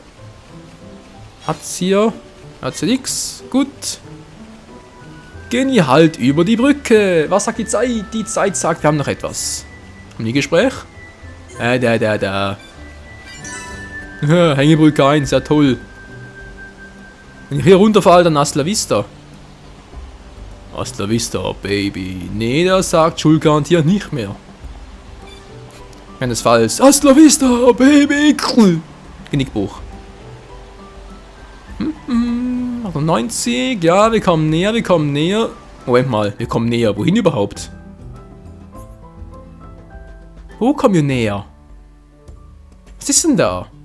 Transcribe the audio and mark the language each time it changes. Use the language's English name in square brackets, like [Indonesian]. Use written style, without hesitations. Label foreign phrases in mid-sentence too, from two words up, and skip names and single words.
[German] Hat's hier nix. Gut. Gehen wir halt über die Brücke. Was sagt die Zeit? Die Zeit sagt, wir haben noch etwas. Haben die Gespräch? Da. Hängebrücke 1, ja toll. Wenn ich hier runterfalle, dann [Spanish] hasta la vista. Hasta la vista, Baby. [German] Nee, der sagt Schuld garantiert nicht mehr. Wenn das falsch ist. [Spanish] Hasta la vista, Baby. [German] Genickbruch. 90, ja, wir kommen näher. Moment mal, wir kommen näher. Wohin überhaupt? Wo kommen wir näher? Was ist denn da?